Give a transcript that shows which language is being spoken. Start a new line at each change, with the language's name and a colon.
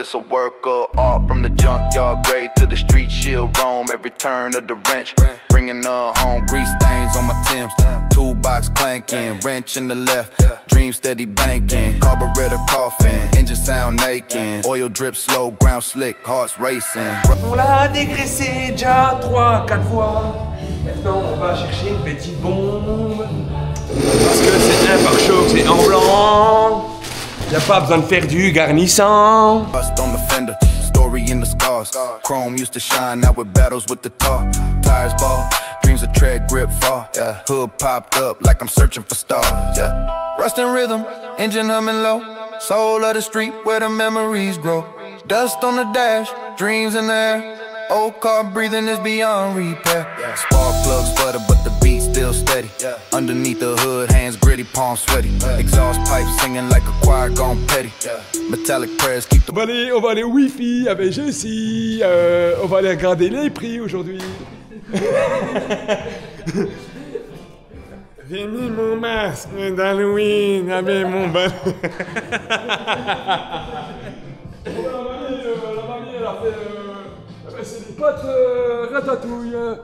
English: It's a work of art from the junkyard grade to the street. She'll roam every turn of the wrench, bringing her home. Grease stains on my Timbs, toolbox clanking, wrench in the left, dream steady banking. Carburetor coughing, engine sound aching. Oil drip slow, ground slick, hearts racing.
French: On l'a dégraissé déjà 3-4 fois. Maintenant, on va chercher une petite bombe. Parce que c'est un pare-choc, c'est en blanc. Y'a pas besoin de faire du garnissant.
English: Rust on the fender, story in the scars. Chrome used to shine, now with battles with the tar. Tires ball, dreams of tread grip far. Yeah. Hood popped up like I'm searching for stars. Yeah. Rust in rhythm, engine humming low. Soul of the street where the memories grow. Dust on the dash, dreams in the air. Old car breathing is beyond repair. Spark plugs sputter, but the beat still steady. Underneath the hood, hands gritty, palms sweaty. Exhaust pipe singing like a choir gone petty. Metallic prayers keep the...
French: On va aller au Wi-Fi avec Jessie. On va aller regarder les prix aujourd'hui. J'ai mis mon masque d'Halloween avec mon ballon. La mamie, elle a fait c'est des pâtes ratatouille.